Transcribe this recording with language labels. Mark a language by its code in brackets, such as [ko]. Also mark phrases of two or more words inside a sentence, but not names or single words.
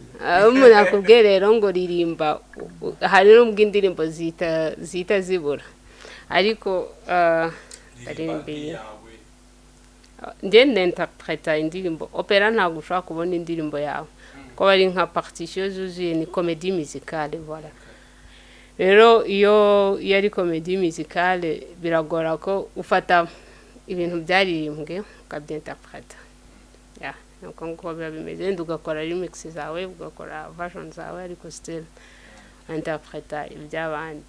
[rw] umuntu akubwiye rero ngo ririmba hari n'ubwo indirimbo zita zibura ariko aririmbiye ngende interpreta indirimbo opera ntabwo ushobora kubona indirimbo yawe ko bari nka partition zuzuye ni [fr] comédie musicale voilà [rw] rero iyo ari [fr] comédie musicale [rw] biragora ko ufata ibintu byaririmbwe ukabyinterpreta nuko ngo biba bimeze ugakora remix zawe ugakora version zawe ariko still interpreta iby'abandi